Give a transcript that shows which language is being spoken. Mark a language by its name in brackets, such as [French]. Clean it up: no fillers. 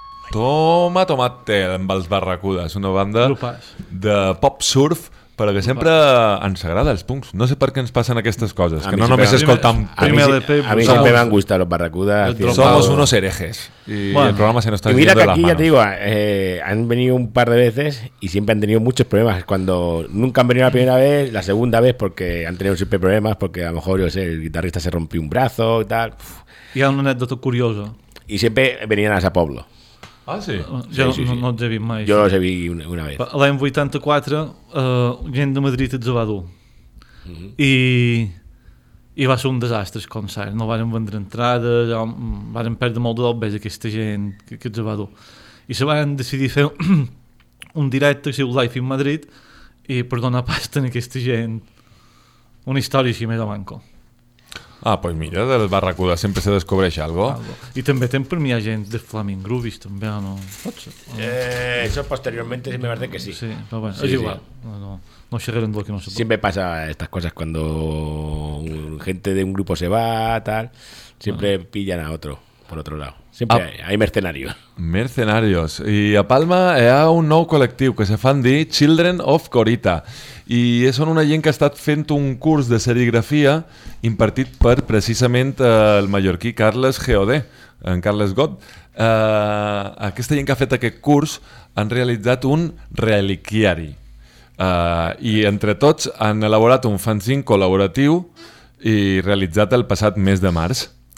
[Catalan] Toma Tomate, amb els Barracudas, una banda de pop surf, però que sempre ens agrada els punks. No sé per què ens passen aquestes coses, que no només escoltem punks. A mi sempre van gustar los Barracudas. [Spanish] Somos unos herejes. Y el programa se nos está yendo de las manos. Mira que aquí, ya te digo, han venido un par de veces y siempre han tenido muchos problemas. Cuando nunca han venido la primera vez, la segunda vez, porque han tenido siempre problemas, porque a lo mejor, yo sé, el guitarrista se rompió un brazo y tal. Y hay una anécdota curiosa. Y siempre venían a ese pueblo. Ah, sí? [Catalan] Jo sí, no els he vist mai. Jo els he vist una vegada. L'any 84, gent de Madrid els va dur. I va ser un desastre, el concert. No varen vendre entrades, varen perdre molt de dobbes aquesta gent que els va dur. I se van decidir fer un directe, que si un live in Madrid, i per donar pasta a aquesta gent. Una història així, més o manco. Ah, [Spanish] pues mira, [Catalan] del Barracuda sempre se descobreix algo. I també tenen per mi agents de Flaming Groovies, també, o no? Pot ser? Això posteriorment sí, [Spanish] me parece que sí. [Catalan] Sí, però bueno, sí, és igual. Sí. No xerrem del que no se pot. [Spanish] Siempre pasa estas cosas cuando gente de un grupo se va, tal, siempre pillan a otro, por otro lado. Siempre hay mercenarios. Mercenarios. [Catalan] I a Palma hi ha un nou col·lectiu que se fan dir Children of Corita. I són una gent que ha estat fent un curs de serigrafia impartit per, precisament, el mallorquí Carles Geodé, en Carles Got. Aquesta gent que ha fet aquest curs han realitzat un reliquiari i entre tots han elaborat un fanzine col·laboratiu i realitzat el passat mes de març.